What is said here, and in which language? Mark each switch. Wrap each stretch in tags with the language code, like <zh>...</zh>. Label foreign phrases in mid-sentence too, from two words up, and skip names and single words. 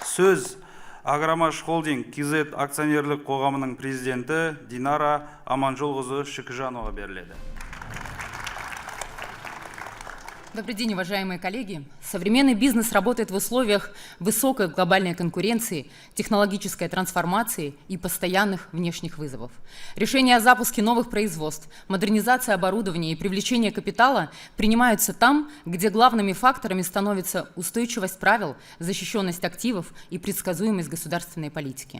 <kk>Сөз Агромаш Холдинг КЗ акционерлік қоғамының президенті Динара Аманжолқызы Шыкыжановаға беріледі.</kk> <ru>Добрый день, уважаемые коллеги. Современный бизнес работает в условиях высокой глобальной конкуренции, технологической трансформации и постоянных внешних вызовов. Решения о запуске новых производств, модернизация оборудования и привлечение капитала принимаются там, где главными факторами становятся устойчивость правил, защищенность активов и предсказуемость государственной политики.</ru>